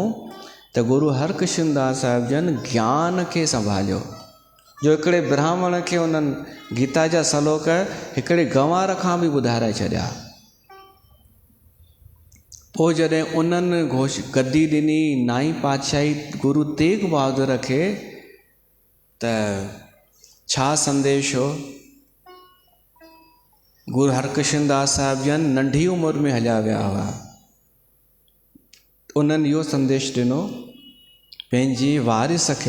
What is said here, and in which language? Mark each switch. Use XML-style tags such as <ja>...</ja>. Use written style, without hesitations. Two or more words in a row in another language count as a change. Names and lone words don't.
<sd>त गुरु हरकृष्णदास साहिब जन ज्ञान खे संभालियो। जो हिकिड़े ब्राह्मण खे उन्हनि गीता जा सलोक हिकिड़े गंवार खां बि ॿुधाए छॾिया। पोइ जॾहिं उन्हनि गद्दी ॾिनी नाई पातशाही गुरु तेग बहादुर खे, त छा संदेश हो? गुरु हरकृष्णदास साहिब जन नंढी उमिरि में हलिया विया हुआ। उन्हनि इहो संदेश ॾिनो पंहिंजी वारिस खे।</sd>